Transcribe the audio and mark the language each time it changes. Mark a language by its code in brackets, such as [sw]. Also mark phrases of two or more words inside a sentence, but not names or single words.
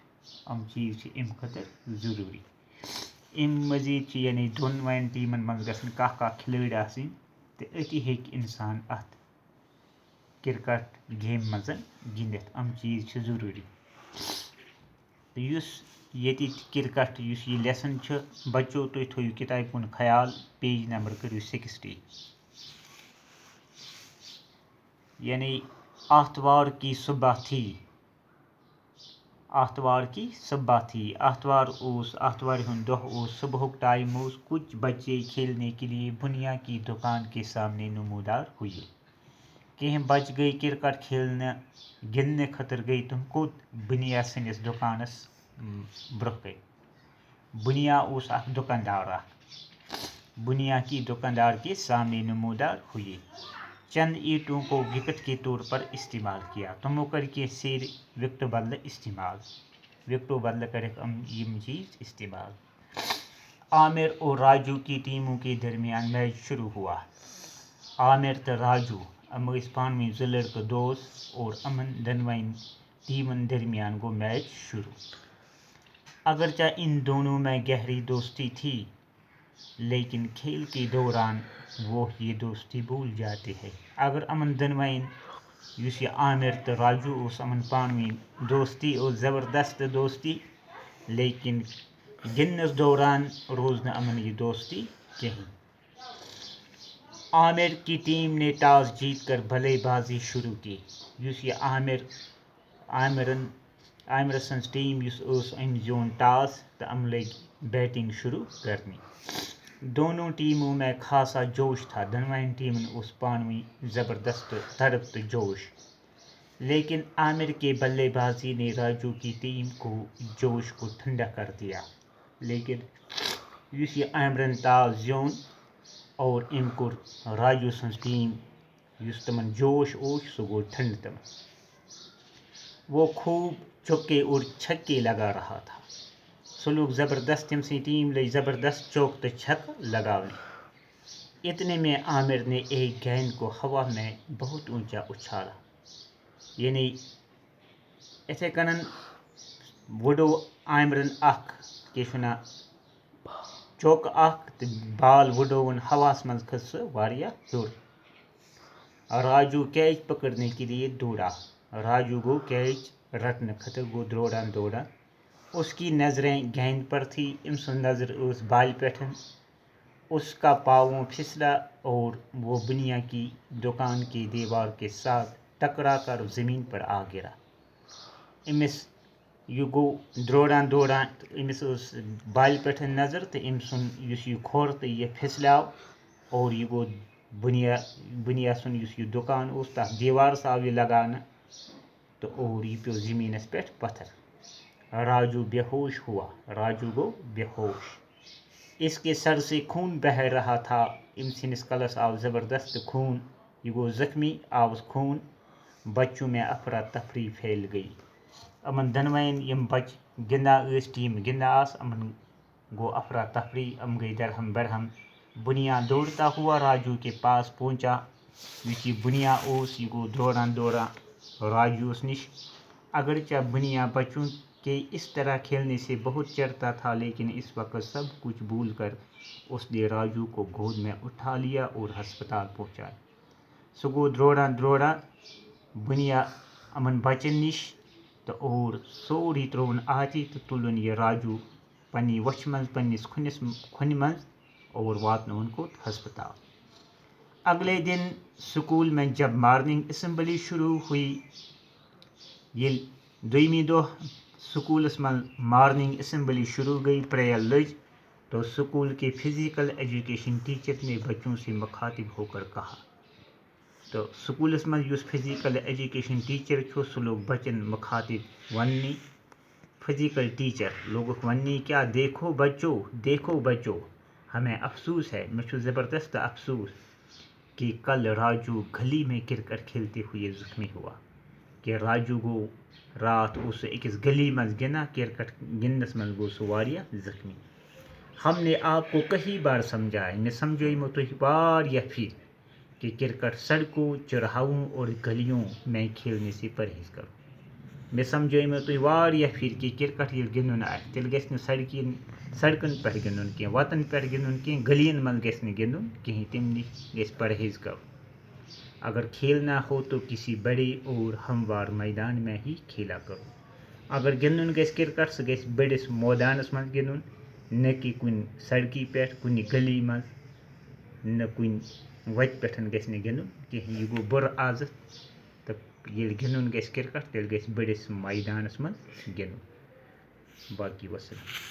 [ks] یِم چیٖز چھِ اَمہِ خٲطرٕ ضروٗری. اَمہِ مٔزیٖد چھِ یعنی دۄنوَے ٹیٖمن منٛز گژھن کاہ کھلٲڑۍ آسٕنۍ تہٕ أتی ہیٚکہِ اِنسان اَتھ کرکٹ گیمہِ منٛز گِنٛدِتھ. یِم چیٖز چھِ ضروٗری. تہٕ یُس ییٚتِچ کرکٹ یُس یہِ لیسن چھُ بچو تُہۍ تھٲیِو کِتابہِ کُن خیال، پیج نمبر کٔرِو 60. [ur] یعنی آتھوار کی صبح تھی. [ks] آتھوار آتھوارِ ہُنٛد دۄہ اوس. صبحُک ٹایم اوس. [ur] کچھ بچے کھیلنے کے لیے بُنیا کی دُکان کے سامنے نمودار ہوئے. [ks] کینٛہہ بچہٕ گٔے کرکٹ گِنٛدنہٕ خٲطرٕ گٔے تِم کوٚت؟ بُنیا سٕنٛدِس دُکانس برٛونٛہہ کَنہِ. بُنیا اوس اکھ دُکاندار اکھ. [ur] بُنیا کی دُکاندار کے سامنے نمودار ہوئے. چند اینٹوں کو وکٹ کے طور پر استعمال کیا. [ks] تِمو کٔرۍ کینٛہہ سیرِ وکٹہٕ بدلہٕ استعمال. وکٹو بدلہٕ کٔرِکھ یِم چیٖز استعمال. [ur] عامر اور راجو کی ٹیموں کے درمیان میچ شروع ہوا. [ks] عامر تہٕ راجو یِم ٲسۍ پانہٕ ؤنۍ زٕ لڑکہٕ دوس اور یِمن دۄنوَے ٹیمن درمیان گوٚو میچ شروع. [ur] اگرچہ ان دونوں میں گہری دوستی تھی لیکن کھیل کے دوران وہ یہ دوستی بھول جاتے ہیں. [ks] اگر یِمن دۄنوَے یُس یہِ عامر تہٕ راجو اوس یِمن پانہٕ ؤنۍ دوستی اوس زبردست دوستی، لیکن گِنٛدنس دوران روز نہٕ یِمن یہِ دوستی کِہینۍ. [ur] عامر کی ٹیم نے ٹاس جیت کر بلے بازی شروع کی. [ks] یُس یہِ عامرٕ سٕنٛز ٹیٖم یُس ٲس أمۍ زیوٗن ٹاس تہٕ یِم لٔگۍ بیٹنگ شروع کرنہِ. [ur] دونوں ٹیموں میں خاصا جوش تھا. [ks] دۄنوَے ٹیمن اوس پانہٕ ؤنۍ زبردست تڑپ تہٕ جوش. [ur] لیکن عامر کے بلے بازی نے راجو کی ٹیم کو جوش کو ٹھنڈا کر دیا. [ks] لیکن یُس یہِ عامرن ٹاس زیوٗن اور أمۍ کوٚر راجو سٕنٛز ٹیٖم یُس تِمن جوش اوس سُہ گوٚو ٹھنڈٕ تِمن. [ur] وہ خوب چوکے اور چھکے لگا رہا تھا. [ks] سُہ لوٚگ زبردست، تٔمۍ سٕنٛز ٹیٖم لٔج زبردست چوک تہٕ چھکہٕ لگاونہِ. [ur] اتنے میں عامر نے ایک گیند کو ہوا میں بہت اونچا اچھالا. [ks] یعنی اِتھے کٔنن وٕڈو عامرن اکھ کیٛاہ چھِ وَنان چوکہٕ اکھ تہٕ بال وٕڈووُن ہواہس منٛز کھٔژ سۄ واریاہ ہیوٚر. [ur] راجو کیچ پکڑنے کے لیے دوڑا. [ks] راجو گوٚو کیچ رٹنہٕ خٲطرٕ گوٚو دوران. [ur] اس کی نظریں گیند پر تھی. [ks] أمۍ سٕنٛز نظر ٲس بالہِ پٮ۪ٹھ. [ur] اس کا پاؤں پھسلا اور وہ بنیا کی دکان کی دیوار کے ساتھ ٹکرا کر زمین پر آ گرا. [ks] أمِس یہ گوٚو دوران دوران تہٕ أمِس ٲس بالہِ پٮ۪ٹھ نظر تہٕ أمۍ سُنٛد یُس یہِ کھۄر تہٕ یہِ پھِسلیٛاو اور یہِ گوٚو بُنیا سُنٛد یُس یہِ دُکان اوس تَتھ دیوارَس آو یہِ لگاونہٕ تہٕ اور یہِ پیوٚو زٔمیٖنَس پٮ۪ٹھ [ur] پتھر راجو بے ہوش ہوا [ks] راجو گوٚو بے ہوش [ur] اس کے سر سے خون بہ رہا تھا [ks] أمۍ سٕنٛدِس کلس آو زبردست خوٗن یہِ گوٚو زخمی آوُس خوٗن [ur] بچوں میں افراتفری پھیل گئی [ks] یِمن دۄنوَیَن یِم بچہٕ گِنٛدان ٲسۍ ٹیٖم گِنٛدان آسہٕ یِمن گوٚو افراتفری یِم گٔے درہم برہم [ur] بُنیا دوڑتا ہوا راجو کے پاس پہنچا [ks] یُس یہِ بُنیا اوس یہِ گوٚو دوران دوران راجوٗوَس نِش [ur] اگرچہ بُنیا بچوں کے اس طرح کھیلنے سے بہت چڑھتا تھا لیکن اس وقت سب کچھ بھول کر اس نے راجو کو گود میں اٹھا لیا اور ہسپتال پہنچایا [ks] سُہ گوٚو دوران دوران بُنیا یِمن بچن نِش تہٕ اور سورُے ترٛووُن آتی تہٕ تُلُن یہِ راجو پننہِ وۄچھِ منٛز پننِس کھۄنہِ منٛز اور واتنووُن کوٚت ہسپتال [ur] اگلے دن اسکول میں جب مارننگ اسمبلی شروع ہوئی [ks] ییٚلہِ دوٚیمہِ دۄہ سکوٗلس منٛز مارننگ اسمبلی شروع گئی پریل لٔج [ur] تو اسکول کے فزیکل ایجوکیشن ٹیچر نے بچوں سے مخاطب ہو کر کہا [ks] تو سکوٗلس منٛز یُس فزیکل ایجوکیشن ٹیچر چھُ سُہ لوگ بچن مخاطب وننہِ فزیکل ٹیچر لوگُکھ وننہِ [ur] کیا دیکھو بچو ہمیں افسوس ہے [ks] مےٚ چھُ زبردست افسوس [ur] کہ کل راجو گلی میں کرکٹ کھیلتے ہوئے زخمی ہوا [ks] کہ راجو گوٚو راتھ اوس سُہ أکِس گلی منٛز گِنٛدان کرکٹ گِنٛدنس منٛز گوٚو سُہ واریاہ زخمی [ur] ہم نے آپ کو کئی بار سمجھایا [ks] مےٚ سمجھٲیمو تُہۍ واریاہ پھِرِ کہ کرکٹ [ur] سڑکوں چرہاووں اور گلیوں میں کھیلنے سے پرہیز کرو [ks] مےٚ سمجھٲیمو تُہۍ واریاہ پھِرِ کہ کرکٹ ییٚلہِ گِنٛدُن آسہِ تیٚلہِ گژھِ نہٕ سڑکن پٮ۪ٹھ گِنٛدُن کینٛہہ وتن پٮ۪ٹھ گِنٛدُن کینٛہہ گلیَن منٛز گژھِ نہٕ گِنٛدُن کِہیٖنۍ تمہِ نِش گژھِ پرہیز کرو [ur] اگر کھیلنا ہو تو کسی بڑے اور ہموار میدان میں ہی کھیلا کرو [ks] اگر گِنٛدُن گژھِ کرکٹ سُہ گژھِ بٔڑِس مٲدانس منٛز گِنٛدُن نہ کہ کُنہِ سڑکہِ پٮ۪ٹھ کُنہِ گلی منٛز نہ کُنہِ وتہِ پٮ۪ٹھ گژھِ نہٕ گِنٛدُن کِہیٖنۍ یہِ گوٚو بُرٕ عادت تہٕ ییٚلہِ گِنٛدُن گژھِ کرکٹ تیٚلہِ گژھِ بٔڑِس میدانس منٛز گِنٛدُن باقی وسلام